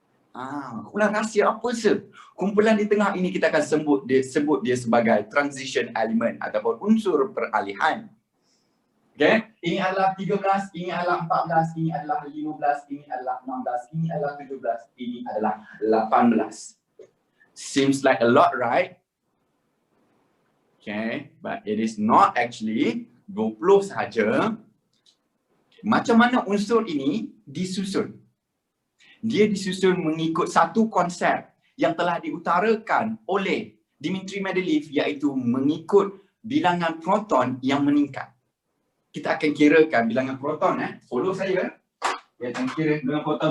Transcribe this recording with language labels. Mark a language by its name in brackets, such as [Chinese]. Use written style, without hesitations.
[Malay] Kumpulan rahsia apa sih? Kumpulan di tengah ini kita akan sebut dia sebagai transition element ataupun unsur peralihan. Okay? Ini adalah 13, ini adalah 14, ini adalah 15, ini adalah 16, ini adalah 17, ini adalah 18. [English] Seems like a lot, right? Okay, but it is not actually 20 sahaja. [Malay] Macam mana unsur ini disusun? Dia disusun mengikut satu konsep yang telah diutarakan oleh Dmitri Mendeleev, iaitu mengikut bilangan proton yang meningkat. Kita akan kirakan bilangan proton. Follow saya. Kita akan kira bilangan proton.